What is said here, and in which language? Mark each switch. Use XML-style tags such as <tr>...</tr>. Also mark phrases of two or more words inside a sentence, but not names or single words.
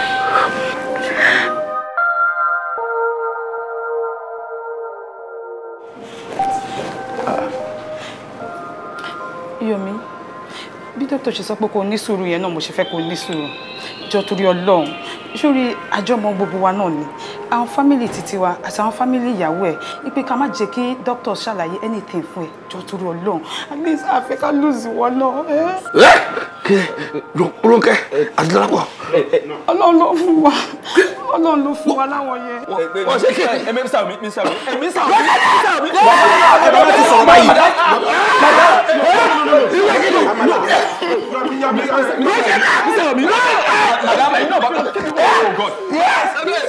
<yo>Yomi, bí dókítà ṣe sọ pé kò ní sùúrù yẹn náà mo ṣe fẹ́ kò ní sùúrù. Jọ torí Ọlọ́run, sórí àjọmọ gbogbo wa náà ni. Àwọn fámìlì títí wa àti àwọn fámìlì ìyàwó ẹ̀ wípé ká má jẹ́ kí dókítà ṣàlàyé anything fún ẹ. Jọ torí Ọlọ́run,</yo> <en>at least</en> <yo>a fẹ́ ká lose wọn náà. Kí Rónkẹ́ àti Dọ́lápọ̀. Ọlọ́run ló fún wa. Ọlọ́run ló fún wa láwọn yẹn. Wọ́n ṣe kí ẹ mi sàmì. Ẹ bá ti sọ̀rọ̀ báyìí.</yo> <en>Oh God. Yes.</en>